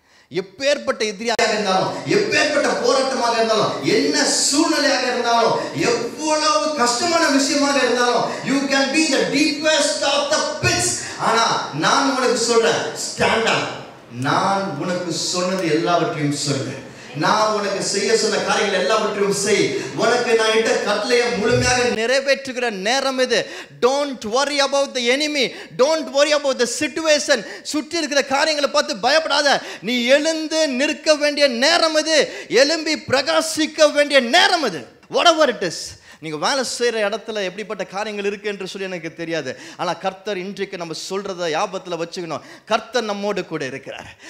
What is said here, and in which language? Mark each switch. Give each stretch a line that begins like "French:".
Tamil: எப்பேற்பட்ட எதிரியாக இருந்தாலும், எப்பேற்பட்ட போராட்டமாக இருந்தாலும், என்ன சூழ்நிலையாக இருந்தாலும், எவ்வளவு கஷ்டமான விஷயமாக இருந்தாலும்,
English: you can be the deepest of the pits.
Tamil: ஆனா நான் உனக்கு சொல்றேன்,
English: Stand up.
Tamil: நான் உனக்கு சொன்னது எல்லாவற்றையும் சொல்லு. நான் உனக்கு செய்ய சொன்ன காரியங்கள் எல்லாவற்றையும் செய். உனக்கு நான் இட்ட கட்டளையை முழுமையாக நிறைவேற்றுகிற நேரம் இது.
English: Don't worry about the enemy. Don't worry about the situation.
Tamil: சுற்றி இருக்கிற காரியங்களை பார்த்து பயப்படாத. நீ எழுந்து நிற்க வேண்டிய நேரம் இது. எழும்பி பிரகாசிக்க வேண்டிய நேரம் இது.
English: Whatever it is,
Tamil: நீங்கள் வேலை செய்கிற இடத்துல எப்படிப்பட்ட காரியங்கள் இருக்குது என்று சொல்லி எனக்கு தெரியாது. ஆனால் கர்த்தர் இன்றைக்கு நம்ம சொல்கிறத ஞாபகத்தில் வச்சுக்கணும். கர்த்தர் நம்மோடு கூட இருக்கிறார்.